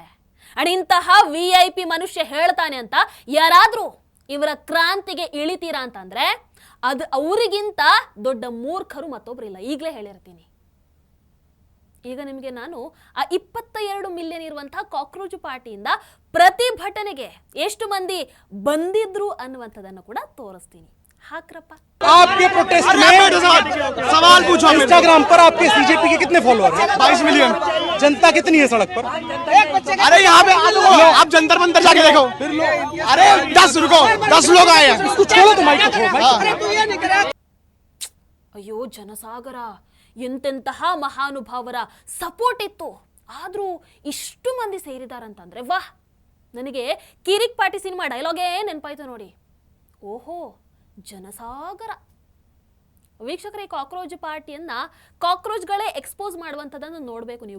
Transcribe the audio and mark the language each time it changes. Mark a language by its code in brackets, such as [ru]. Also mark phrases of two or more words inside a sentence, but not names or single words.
[kn] ಅಂಡ್ ಇಂತಹ VIP ಮನುಷ್ಯ ಹೇಳ್ತಾನೆ ಅಂತ ಯಾರಾದ್ರೂ ಇವರ ಕ್ರಾಂತಿಗೆ ಇಳಿತೀರಾ ಅಂತಂದ್ರೆ ಅದು ಅವರಿಗಿಂತ ದೊಡ್ಡ ಮೂರ್ಖರು ಮತ್ತೊಬ್ರಿಲ್ಲ. ಈಗಲೇ ಹೇಳಿರ್ತೀನಿ. ಈಗ ನಿಮಗೆ ನಾನು ಆ 22 ಮಿಲಿಯನ್ ಇರುವಂತಹ ಕಾಕ್ರೋಚ್ ಪಾರ್ಟಿಯಿಂದ ಪ್ರತಿಭಟನೆಗೆ ಎಷ್ಟು ಮಂದಿ ಬಂದಿದ್ರು ಅನ್ನುವಂಥದ್ದನ್ನು ಕೂಡ ತೋರಿಸ್ತೀನಿ. ಹಾಕ್ರಪ್ಪ. [hi] आपके प्रोटेस्ट में सवाल पूछो। इंस्टाग्राम पर आपके सीजेपी के कितने फॉलोअर हैं? 22 मिलियन। जनता कितनी है सड़क पर? अरे यहाँ पे आप जंतर मंतर जाके देखो। अरे 10 लोग आए हैं। इसको छोड़ो तो माइक को छोड़ो। [kn] ಅಯ್ಯೋ ಜನಸಾಗರ, ಎಂತೆಂತಹ ಮಹಾನುಭಾವರ ಸಪೋರ್ಟ್ ಇತ್ತು, ಆದ್ರೂ ಇಷ್ಟು ಮಂದಿ ಸೇರಿದಾರಂತಂದ್ರೆ ವಾಹ್. ನನಗೆ ಕಿರಿಕ್ ಪಾರ್ಟಿ ಸಿನಿಮಾ ಡೈಲಾಗೇ ನೆನಪಾಯ್ತು ನೋಡಿ. ಓಹೋ, ಜನಸಾಗರ. ವೀಕ್ಷಕರೇ, ಕಾಕ್ರೋಚ್ ಪಾರ್ಟಿಯನ್ನ ಕಾಕ್ರೋಚ್ಗಳೇ ಎಕ್ಸ್ಪೋಸ್ ಮಾಡುವಂಥದ್ದನ್ನು ನೋಡಬೇಕು ನೀವು.